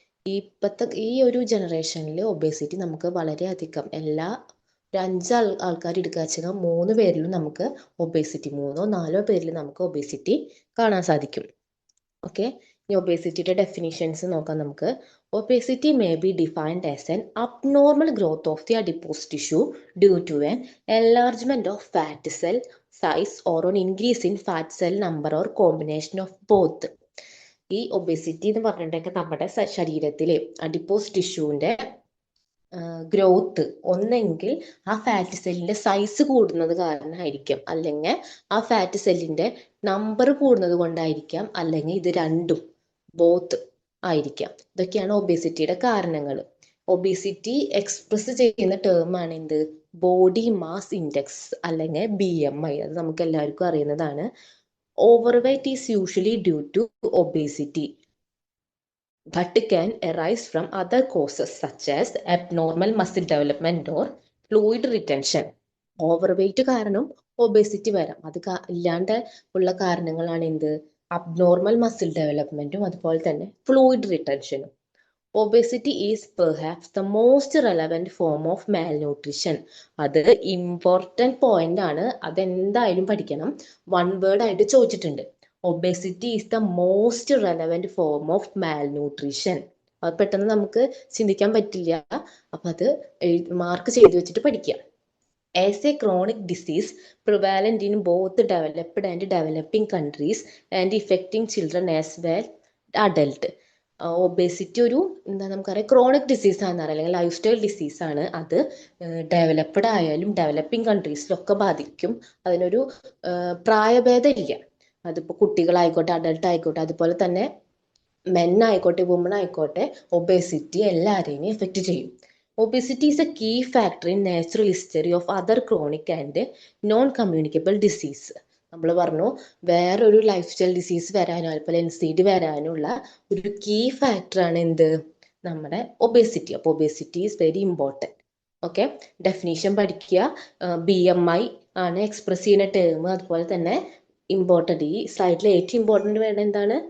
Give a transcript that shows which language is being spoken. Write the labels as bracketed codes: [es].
[ml] ഇപ്പോഴത്തെ ഈ ഒരു ജനറേഷനിൽ ഒബേസിറ്റി നമുക്ക് വളരെയധികം ഒരു 5 ആൾക്കാർ എടുക്കുക വെച്ചാൽ 3 പേരിലും നമുക്ക് ഒബേസിറ്റി, 3-4 പേരിൽ നമുക്ക് ഒബേസിറ്റി കാണാൻ സാധിക്കും. ഓക്കെ, ഇനി ഒബേസിറ്റിയുടെ ഡെഫിനിഷൻസ് നോക്കാം നമുക്ക്. [en] Obesity may be defined as an abnormal growth of the adipose tissue due to an enlargement of fat cell size or an increase in fat cell number or combination of both. [ml] ഈ obesity എന്ന് പറഞ്ഞിട്ടുണ്ടെങ്കിൽ നമ്മുടെ ശരീരത്തിലെ adipose ടിഷ്യൂവിന്റെ growth ഒന്നെങ്കിൽ ആ fat സെല്ലിന്റെ size കൂടുന്നത് കാരണമായിരിക്കാം, അല്ലെങ്കിൽ ആ ഫാറ്റ് സെല്ലിന്റെ നമ്പർ കൂടുന്നത് കൊണ്ടായിരിക്കാം, അല്ലെങ്കിൽ ഇത് രണ്ടും ബോത്ത് ആയിരിക്കാം. ഇതൊക്കെയാണ് ഒബേസിറ്റിയുടെ കാരണങ്ങൾ. ഒബേസിറ്റി എക്സ്പ്രസ് ചെയ്യുന്ന ടേം ആണ് എന്ത്? ബോഡി മാസ് ഇൻഡെക്സ് അല്ലെങ്കിൽ BMI. അത് നമുക്ക് എല്ലാവർക്കും അറിയുന്നതാണ്. [en] Overweight is usually due to obesity but can arise from other causes such as abnormal muscle development or fluid retention. [ml] Overweight കാരണം ഒബേസിറ്റി വരാം. അത് ഇല്ലാണ്ട് ഉള്ള കാരണങ്ങളാണ് എന്ത്? അബ്നോർമൽ മസിൽ ഡെവലപ്മെന്റും അതുപോലെ തന്നെ fluid റിട്ടൻഷനും. [en] Obesity is perhaps the most relevant form of malnutrition. [ml] അത് ഇമ്പോർട്ടൻറ്റ് പോയിന്റ് ആണ്, അതെന്തായാലും പഠിക്കണം. [en] 1 word [ml] ആയിട്ട് ചോദിച്ചിട്ടുണ്ട്. [en] Obesity is the most relevant form of malnutrition. [ml] അത് പെട്ടെന്ന് നമുക്ക് ചിന്തിക്കാൻ പറ്റില്ല, അപ്പൊ അത് മാർക്ക് ചെയ്ത് വെച്ചിട്ട് പഠിക്കുക. [en] As a chronic disease prevalent in both developed and developing countries and affecting children as well adult. [ml] Obesity ഒരു നമുക്കറിയാം ക്രോണിക് ഡിസീസ് ആണെന്ന് അറിയാം, അല്ലെങ്കിൽ ലൈഫ് സ്റ്റൈൽ ഡിസീസ് ആണ്. അത് ഡെവലപ്ഡ് ആയാലും ഡെവലപ്പിംഗ് കൺട്രീസിലൊക്കെ ബാധിക്കും. അതിനൊരു പ്രായഭേദം ഇല്ല. അതിപ്പോൾ കുട്ടികളായിക്കോട്ടെ, അഡൾട്ട് ആയിക്കോട്ടെ, അതുപോലെ തന്നെ മെൻ ആയിക്കോട്ടെ, വുമൺ ആയിക്കോട്ടെ, ഒബേസിറ്റി എല്ലാവരെയും എഫക്റ്റ് ചെയ്യും. [en] Obesity is a key factor in natural history of other chronic and non-communicable disease. [ml] നമ്മൾ പറഞ്ഞു വേറൊരു ലൈഫ് സ്റ്റൈൽ ഡിസീസ് വരാനോ അതുപോലെ NCD വരാനുള്ള ഒരു കീ ഫാക്ടറാണ് എന്ത്? നമ്മുടെ ഒബേസിറ്റി. അപ്പോൾ [en] Obesity is very important. [ml] Okay, definition പഠിക്കുക. BMI ആണ് എക്സ്പ്രസ് ചെയ്യുന്ന ടേം. അതുപോലെ തന്നെ ഇമ്പോർട്ടൻറ്റ്, ഈ സ്ലൈഡിൽ ഏറ്റവും ഇമ്പോർട്ടൻറ്റ് വേണ്ട എന്താണ്?